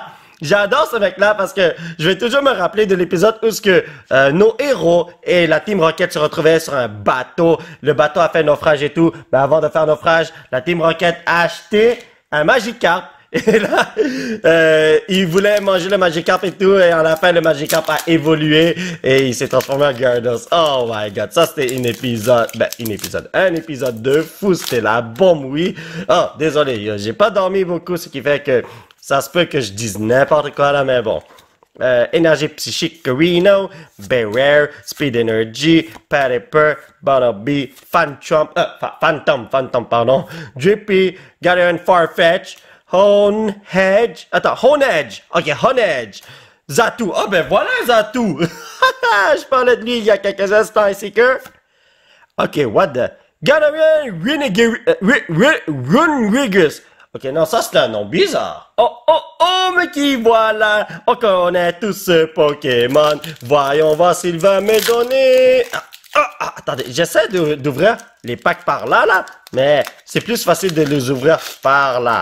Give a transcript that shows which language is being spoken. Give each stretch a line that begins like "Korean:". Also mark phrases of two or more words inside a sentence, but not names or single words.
French: J'adore ce mec-là parce que je vais toujours me rappeler de l'épisode où ce que nos héros et la Team Rocket se retrouvaient sur un bateau. Le bateau a fait naufrage et tout. Mais avant de faire naufrage, la Team Rocket a acheté un Magikarp. Et là, il voulait manger le Magikarp et tout. Et à la fin, le Magikarp a évolué et il s'est transformé en Gyarados.
English: Oh my god,
French: ça c'était un épisode 2. Fou, c'était la bombe, oui. Oh, désolé, j'ai pas dormi beaucoup, ce qui fait que... Ça se peut que je dise n'importe quoi là, mais bon. Énergie psychique, Reno, Bearere, Speed Energy, Parapper, Bunnelby, Phantom, pardon, Drippy, Galarian Farfetch, Honedge, ok, Honedge, Zatu, oh ben voilà Zatu, je parlais de lui il y a quelques instants ici que,
English: ok, what the,
French: Galarian Runrigus. Ok, non, ça c'est un nom bizarre. Oh, mais qui voilà. On connaît tous ce Pokémon. Voyons voir s'il va me donner. Attendez, j'essaie d'ouvrir les packs par là, mais c'est plus facile de les ouvrir par là.